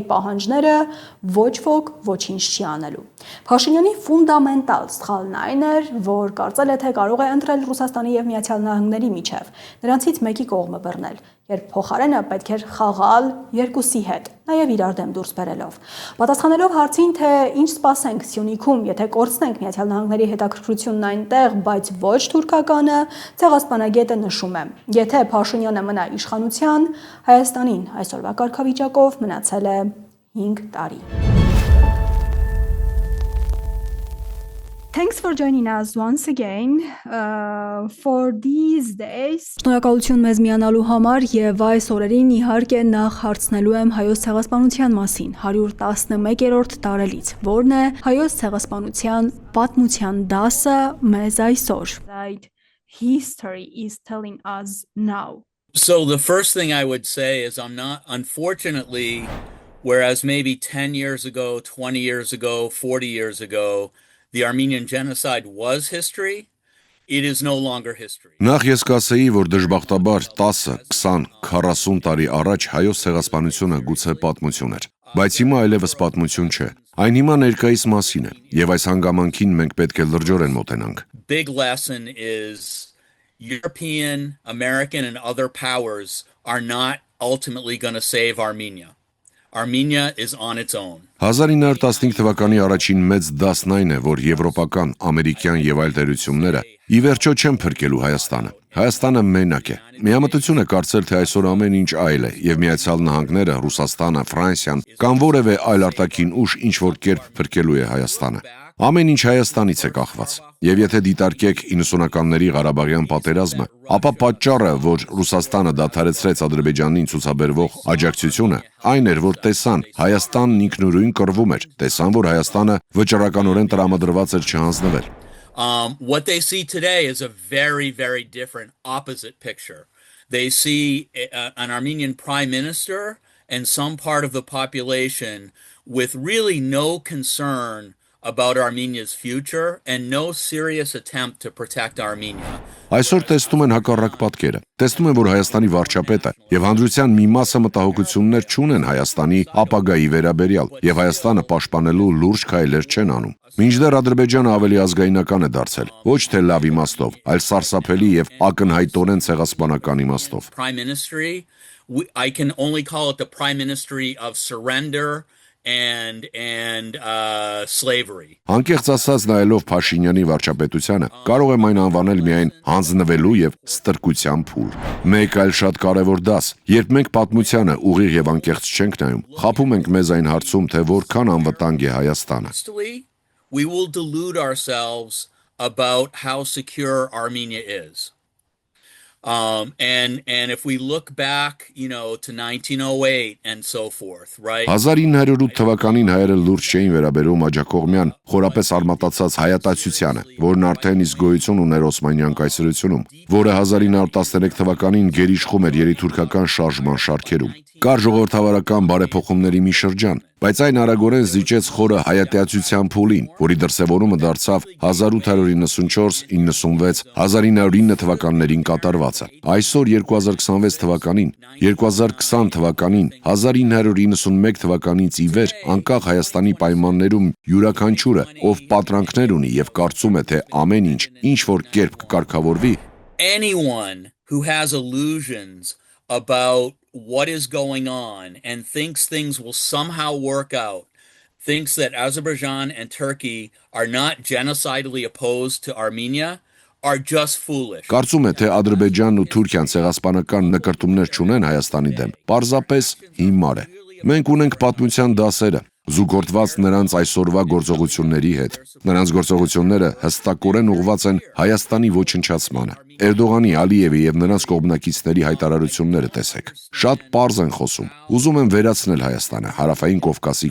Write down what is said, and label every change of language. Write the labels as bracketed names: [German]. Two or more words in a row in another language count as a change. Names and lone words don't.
[Armenian] պահանջները, ոչ ոք ոչինչ չի անելու։ Փաշինյանի ֆունդամենտալ սխալն այն էր, որ կարծել է, թե կարող է ընտրել Ռուսաստանի եւ Միացյալ Նահանգների միջև, նրանցից մեկի կողմը բռնել, երբ փոխարենը պետք էր խաղալ երկուսի հետ, նաեւ իրար դեմ դուրս բերելով։ Պատասխանելով հարցին, թե ինչ սպասենք Սյունիքում, եթե կորցնենք Միացյալ Նահանգների հետաքրքրությունն այնտեղ, բայց ոչ թուրքականը, ցեղասպանագետը նշում է. եթե Փաշինյանը մնա իշխանության, Հայաստանին այսօրվա կարգավիճակով մնացել է 5 տարի։ [English] Thanks for joining us once again for these days. [Armenian] Շնորհակալություն մեզ միանալու համար եւ այս օրերին իհարկե նախ հարցնելու եմ հայոց ցեղասպանության մասին 111-րդ տարելից, որն է հայոց ցեղասպանության պատմության դասը մեզ այսօր։ [English] History is telling us now. So the first thing I would say is I'm not, unfortunately, whereas maybe 10 years ago, 20 years ago, 40 years ago, the Armenian genocide was history, it is no longer history. [Armenian] Նախ ես կասեի, որ դժբախտաբար 10, 20, 40 տարի առաջ հայոց ցեղասպանությունը գուցե պատմություն էր, բայց հիմա այլևս պատմություն չէ։ Այն հիմա ներկայիս մասին է, եւ այս հանգամանքին մենք պետք է լրջորեն մոտենանք։ [English] Big lesson is European, American and other powers are not ultimately going to save Armenia. Armenia is on its own. [Armenian] 1915 թվականի առաջին մեծ դասն այն է, որ եվրոպական, ամերիկյան եւ այլ տերությունները ի վերջո չեն փրկելու Հայաստանը։ Հայաստանը մենակ է։ Միամտություն է կարծել, թե այսօր ամեն ինչ այլ է եւ Միացյալ Նահանգները, Ռուսաստանը, Ֆրանսիան կամ որևէ այլ արտաքին ուժ ինչ որ կերպ փրկելու է Հայաստանը։ Ամեն ինչ Հայաստանից է կախված։ Եվ եթե դիտարկեք 90-ականների Ղարաբաղյան պատերազմը, ապա պատճառը, որ Ռուսաստանը դադարեցրեց Ադրբեջանին ցուցաբերվող աջակցությունը, այն էր, որ տեսան Հայաստանն ինքնուրույն կռվում էր, տեսան, որ Հայաստանը վճռականորեն տրամադրված էր չհանձնվել։ [English] What they see today is a very, very different opposite picture. They see an Armenian prime minister and some part of the population with really no concern about Armenia's future and no serious attempt to protect Armenia. [Armenian] Այսօր տեսնում են հակառակ պատկերը։ Տեսնում են, որ Հայաստանի վարչապետը եւ հանրության մի մասը մտահոգություններ չունեն Հայաստանի ապագայի վերաբերյալ եւ Հայաստանը պաշտպանելու լուրջ քայլեր չեն անում։ Մինչդեռ Ադրբեջանը ավելի ազգայնական է դարձել, ոչ թե լավ իմաստով, այլ սարսափելի եւ ակնհայտորեն ցեղասպանական իմաստով։ [English] Prime ministry, I can only call it the prime ministry of surrender and slavery. [Armenian] Անկեղծ ասած, նայելով Փաշինյանի վարչապետությանը, կարող եմ այն անվանել միայն հանձնվելու եւ ստրկության փուլ։ Մեկ այլ շատ կարեւոր դաս, երբ մենք պատմությանը ուղիղ եւ անկեղծ չենք նայում, խաբում ենք մեզ այն հարցում, թե որքան անվտանգ է Հայաստանը։ [English] We will delude ourselves about how secure Armenia is. And if we look back, you know, to 1908 and so forth, right? [Armenian] 1908 թվականին հայերը լուրջ չէին վերաբերում աջակողմյան, խորապես արմատացած հայատացությանը, որն արդեն իսկ գոյություն ուներ Օսմանյան կայսրությունում, որը 1913 թվականին գերիշխում էր երիտուրքական շարժման շարքերում։ Կար ժողովրդավարական բարեփոխումների մի շրջան, բայց այն արագորեն զիջեց խորը հայատյացության փուլին, որի դրսևորումը դարձավ 1894-96, 1909 թվականներին կատարվածը։ Այսօր 2026 թվականին, 2020 թվականին, 1991 թվականից ի վեր, անկախ Հայաստանի պայմաններում յուրաքանչյուրը, ով պատրանքներ ունի եւ կարծում է, թե ամեն ինչ որ կերպ կկարգավորվի, [English] anyone who has illusions about what is going on and thinks things will somehow work out, thinks that Azerbaijan and Turkey are not genocidally opposed to Armenia, are just foolish. [Armenian] Կարծում է, թե Ադրբեջանն ու Թուրքիան ցեղասպանական նկարտումներ չունեն Հայաստանի դեմ, պարզապես հիմար է։ Մենք ունենք պատմության դասերը, զուգորդված նրանց այսօրվա գործողությունների հետ։ Նրանց գործողությունները հստակորեն ուղղված են Հայաստանի ոչնչացմանը։ Էրդողանի, Ալիևի եւ նրանց կողմնակիցների հայտարարությունները տեսեք։ Շատ պարզ են խոսում։ Ուզում են վերացնել Հայաստանը Հարավային Կովկասի